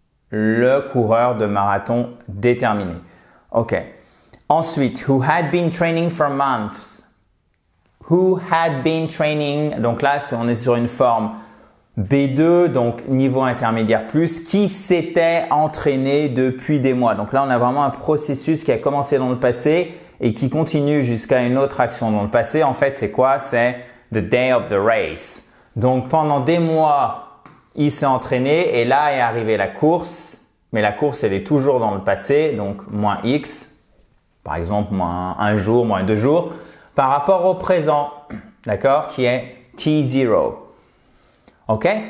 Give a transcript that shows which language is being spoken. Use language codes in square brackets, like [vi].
[fr] Le coureur de marathon déterminé. Ok. [en] Ensuite, who had been training for months. Who had been training. [fr] Donc là, on est sur une forme B2, donc niveau intermédiaire plus, qui s'était entraîné depuis des mois. Donc là, on a vraiment un processus qui a commencé dans le passé et qui continue jusqu'à une autre action dans le passé. En fait, c'est quoi? C'est [en] the day of the race. [fr] Donc pendant des mois, il s'est entraîné et là est arrivée la course, mais la course elle est toujours dans le passé, donc moins X, par exemple moins un jour, moins 2 jours, par rapport au présent, d'accord, qui est T0. Ok?